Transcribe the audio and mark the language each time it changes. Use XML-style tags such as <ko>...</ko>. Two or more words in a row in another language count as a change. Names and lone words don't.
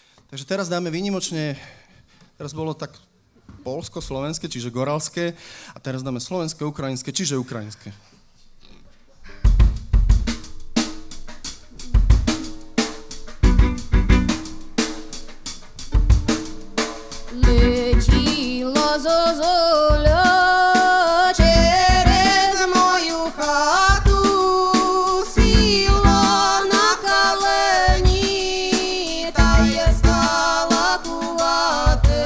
<sk>Takže teraz dáme výnimočne, teraz bolo tak poľsko-slovenské, čiže goralské. A teraz dáme slovenské, ukrajinské, čiže ukrajinské.</sk> <uk>Летіло зозуля через мою хату, сіла на колені, та я стала кувати.</uk>